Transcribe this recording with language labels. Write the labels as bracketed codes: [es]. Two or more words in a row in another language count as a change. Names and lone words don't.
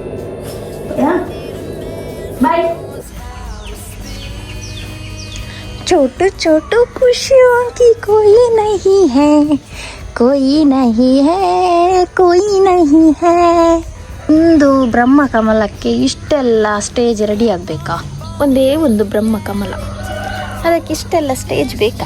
[en] yeah bye [hi] छोटू छोटू खुशियों की कोई नहीं है, कोई नहीं है, कोई नहीं है. [kn] ಒಂದು ಬ್ರಹ್ಮಕಮಲಕ್ಕೆ ಇಷ್ಟೆಲ್ಲ [en] stage ready [kn] ಆಗಬೇಕಾ? ಒಂದೇ ಒಂದು ಬ್ರಹ್ಮಕಮಲ, ಅದಕ್ಕೆ ಇಷ್ಟೆಲ್ಲ ಸ್ಟೇಜ್ ಬೇಕಾ?